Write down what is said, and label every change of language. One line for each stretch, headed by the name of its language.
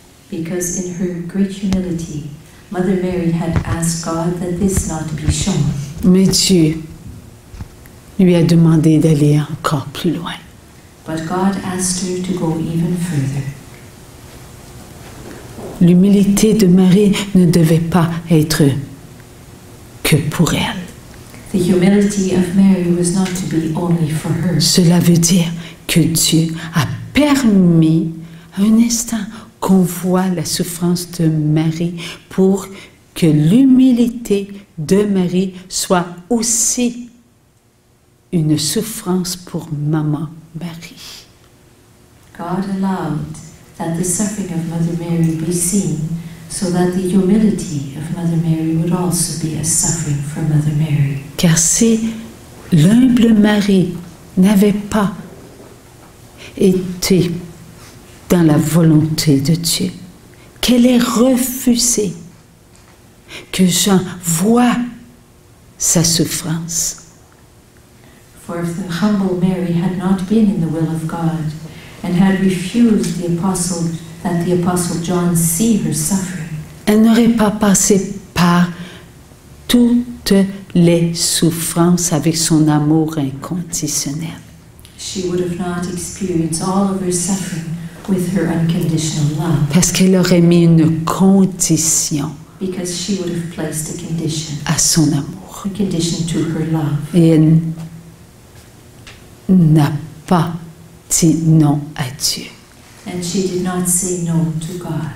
English: Because in her great humility, Mother Mary had asked God that this not be shown.
French: Mais Dieu lui a demandé d'aller encore plus loin.
English: But God asked her to go even further.
French: L'humilité de Marie ne devait pas être que pour elle.
English: The humility of Mary was not to be only for her.
French: Cela veut dire que Dieu a permis un instant qu'on voit la souffrance de Marie pour que l'humilité de Marie soit aussi une souffrance pour Maman Marie.
English: God allowed that the suffering of Mother Mary be seen, so that the humility of Mother Mary would also be a suffering for Mother Mary.
French: Car si l'humble Marie n'avait pas été dans la volonté de Dieu, qu'elle ait refusé que Jean voie sa souffrance,
English: For if the humble Mary had not been in the will of God and had refused that the Apostle John see her suffering,
French: elle n'aurait pas passé par toutes les souffrances avec son amour inconditionnel.
English: she would have not experienced all of her suffering with her unconditional love.
French: Parce qu'elle aurait mis une condition
English: Because she would have placed a condition.
French: à son amour.
English: A condition to her love.
French: Et elle n'a pas dit non à Dieu.
English: And she did not say no to God.